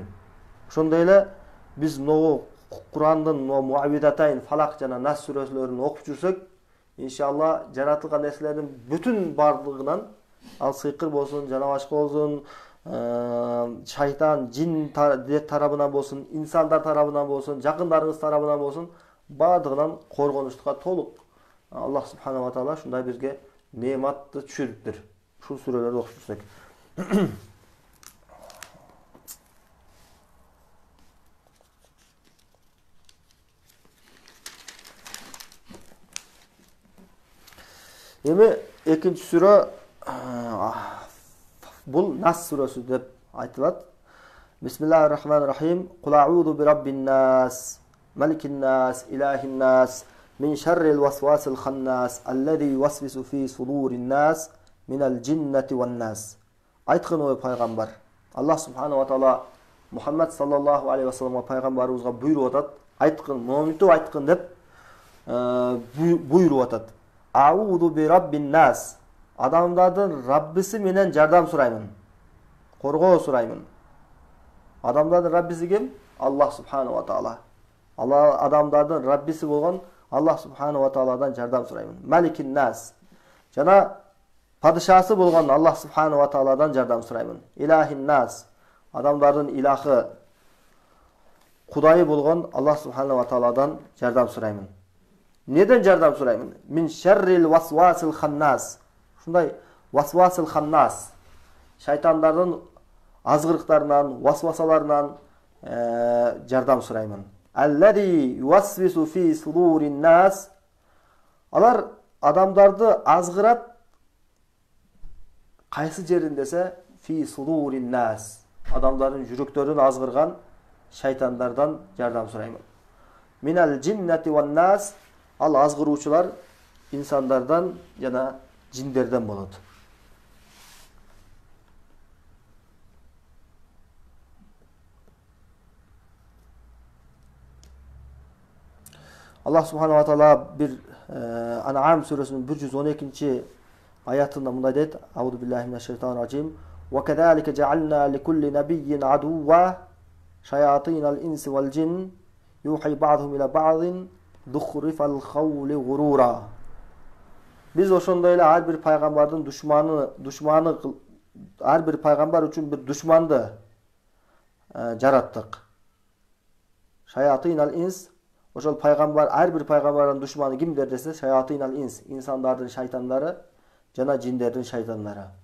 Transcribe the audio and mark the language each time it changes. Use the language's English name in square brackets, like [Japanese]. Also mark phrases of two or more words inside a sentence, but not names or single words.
[Kyrgyz] Ошондой эле биз могу Курандын Муаввидатайн, Фалак жана Нас сүрөлөрүн окуп жүрсөк, иншалла жаратылган нерселердин бүтүн бардыгынан, ал сыйкыр болсун, жана башка болсун, шайтан, жин тарабынан болсун, инсандар тарабынан болсун, жакындарыбыз тарабынан болсун, бардыгынан коргонуштукка толук [Arabic] الله سبحانه وتعالى [Kyrgyz] ушундай бизге неаматты түшүрүптүр. Ушул сүрөлөрдү окуп жүрсөк. Эми экинчи сүрө бул Нас сүрөсү деп айтылат. [Arabic] بسم الله الرحمن الرحيم. قل أعوذ برب الناس، ملك الناس، إله الناس، من شر الوسواس الخناس, الذي يوسوس في صدور الناس، من الجنة والناس. [Kyrgyz] Айткын ой пайгамбар. [Arabic] الله سبحانه وتعالى [Kyrgyz] Мухаммад [Arabic] صلى الله عليه وسلم [Kyrgyz] пайгамбарыбызга буйруп атат. Айткын, моминтип айткын деп буйруп атат. [Arabic] أعوذ برب الناس. [Kyrgyz] Адамдардын Раббиси менен жардам сураймын. Коргоо сураймын. Адамдардын Раббиси ким? [Arabic] الله سبحانه وتعالى. [Kyrgyz] Алла адамдардын Раббиси болгон [Arabic] الله سبحانه وتعالى [Kyrgyz] жардам сураймын. [Arabic] ملك الناس. [Kyrgyz] Жана падышасы болгон [Arabic] الله سبحانه وتعالى [Kyrgyz] жардам сураймын. [Arabic] إله الناس. [Kyrgyz] Адамдардын илахы, Кудайы болгон [Arabic] الله سبحانه وتعالى [Kyrgyz] жардам сураймын. Неден жардам сураймын? [Arabic] من شر الوسواس الخناس. Ушундай الوسواس الخناس. [Kyrgyz] Шайтандардын азгырыктарынан, васвасаларынан жардам сураймын. [Arabic] الذي يوسوس في صدور الناس. [Kyrgyz] Алар адамдарды азгырат кайсы жерин десе, [Arabic] في صدور الناس. [Kyrgyz] Адамдардын жүрөктөрүн азгырган шайтандардан жардам сураймын. [Arabic] من الجنة والناس. [Kyrgyz] Ал азгыруучулар инсандардан жана жиндерден болот. [Arabic] الله سبحانه وتعالى [Kyrgyz] бир Ан'ам сүрөсүнүн 112 аятында мындай дейт: [Arabic] أعوذ بالله من الشيطان الرجيم. وكذلك جعلنا لكل نبي عدوا شياطين الإنس والجن يوحي بعضهم إلى بعض زخرف القول غرورا. [Kyrgyz] Биз ошондой эле ар бир пайгамбардын душманы ар бир пайгамбар үчүн бир душманды жараттык. [Arabic] شياطين الإنس. [Kyrgyz] Ошол пайгамбар, ар бир пайгамбардын душманы кимдер десе, [Arabic] شياطين الإنس, [Kyrgyz] инсандардын шайтандары жана жиндердин шайтандары.